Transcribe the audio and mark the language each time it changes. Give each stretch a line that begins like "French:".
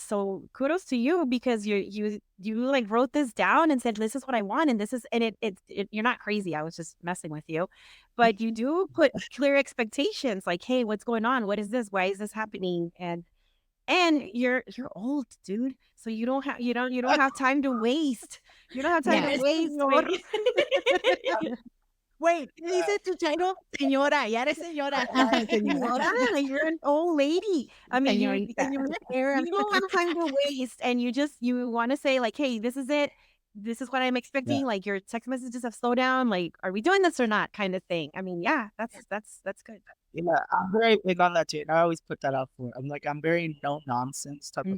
English: So kudos to you because you like wrote this down and said this is what I want and this is and you're not crazy. I was just messing with you. But you do put clear expectations like, hey, what's going on? What is this? Why is this happening? And you're old, dude. So you don't have time to waste. You don't have time Yes. to waste. Wait,
Spanish: dice tu chino, señora, ya eres señora. Señora,
English: you're an old lady. I mean,
Spanish: Señorita.
English: you don't have time to waste, and you want to say like, hey, this is it. This is what I'm expecting. Like your text messages have slowed down. Like, are we doing this or not? Kind of thing. I mean, yeah, that's good. yeah, I'm very big on that too. And I always put that out for. I'm like, I'm very no nonsense type of